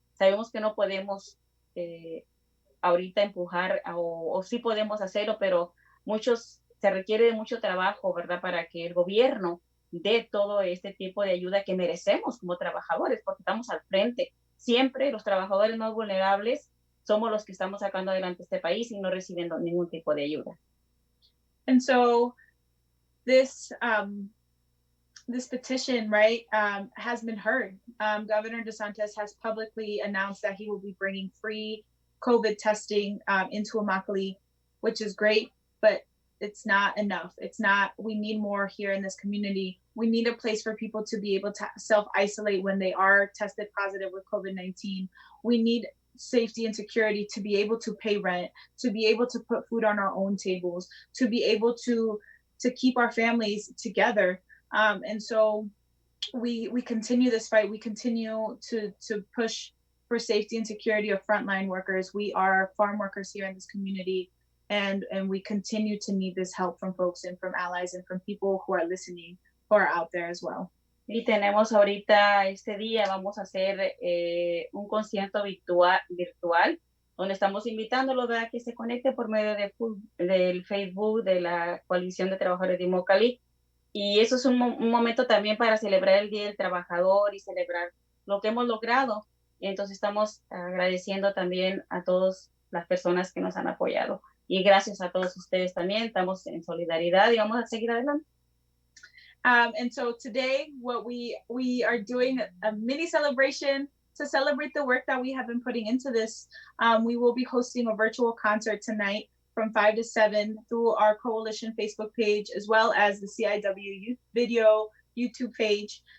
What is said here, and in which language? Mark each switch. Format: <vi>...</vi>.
<es>Sabemos que no podemos ahorita empujar o sí podemos hacerlo, pero se requiere de mucho trabajo, ¿verdad?, para que el gobierno dé todo este tipo de ayuda que merecemos como trabajadores, porque estamos al frente. Siempre los trabajadores más vulnerables somos los que estamos sacando adelante este país y no recibiendo ningún tipo de ayuda.</es> <en>And so this petition, right, has been heard. Governor DeSantis has publicly announced that he will be bringing free COVID testing into Immokalee, which is great. But it's not enough. It's not, we need more here in this community. We need a place for people to be able to self-isolate when they are tested positive with COVID-19. We need safety and security to be able to pay rent, to be able to put food on our own tables, to be able to keep our families together. And so we continue this fight. We continue to push for safety and security of frontline workers. We are farm workers here in this community, and we continue to need this help from folks and from allies and from people who are listening, who are out there as well.</en> <es>Y tenemos ahorita este día, vamos a hacer un concierto virtual, donde estamos invitándolos a que se conecte por medio del Facebook de la Coalición de Trabajadores de Immokalee. Y eso es un momento también para celebrar el Día del Trabajador y celebrar lo que hemos logrado. Entonces estamos agradeciendo también a todas las personas que nos han apoyado. Y gracias a todos ustedes también. Estamos en solidaridad y vamos a seguir adelante.</es> <en>And so today, what we are doing a mini celebration to celebrate the work that we have been putting into this. We will be hosting a virtual concert tonight from 5 to 7 through our coalition Facebook page, as well as the CIW Youth Video YouTube page.</en>